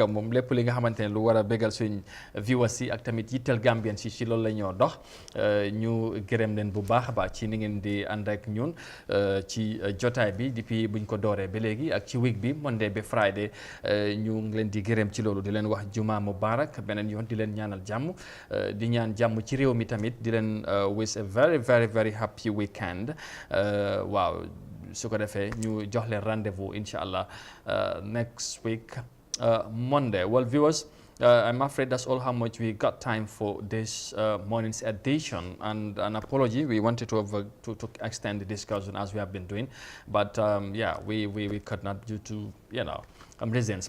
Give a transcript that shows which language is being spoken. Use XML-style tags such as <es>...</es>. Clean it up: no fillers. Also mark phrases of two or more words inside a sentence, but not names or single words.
<wo>moom lépp li nga xamante ne lu war a bégal suñ viewers yi ak tamit yittal Gambien si loolu la ñoo dox ñu gërëm leen bu baax a baax ci ni ngeen di ànd ak ñun ci jotaay bi depuis buñ ko dooree ba léegi ak ci week bi Monday ba Friday ñu ngi leen di gërëm ci loolu di leen wax</wo> <ar>جمعة مبارك</ar> <wo>beneen yoon di leen ñaanal jàmm di ñaan jàmm ci réew mi tamit di leen</wo> <en>wish a very very very happy weekend</en> <wo>waaw su ko defee ñu jox leen rendez-vous</wo> <ar>إن شاء الله</ar> <en>next week Monday. Well, viewers, I'm afraid that's all how much we got time for this morning's edition, and an apology. We wanted to extend the discussion as we have been doing, but yeah, we could not due to reasons.</en>